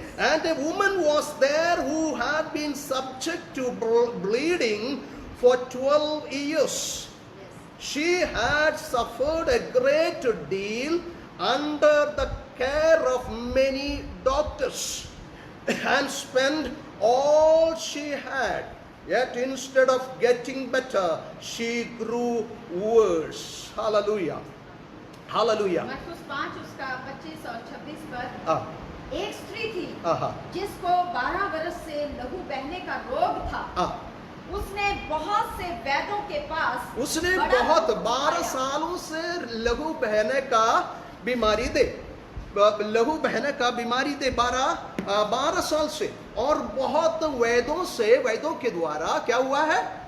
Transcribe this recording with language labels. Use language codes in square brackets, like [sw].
[en] And a woman was there who had been subject to bleeding for 12 years. She had suffered a great deal under the care of many doctors and spent all she had. Yet instead of getting better, she grew worse. Hallelujah. Hallelujah. [hi] मरकुस 5 उसका 25 और 26 पर, एक स्त्री थी जिसको 12 वर्ष से लहू बहने का रोग था। उसने बहुत से वैद्यों के पास, उसने बहुत 12 सालों से लहू बहने का बीमारी दे, लहू बहने का बीमारी दे 12 साल से, और बहुत वैद्यों के द्वारा क्या हुआ है?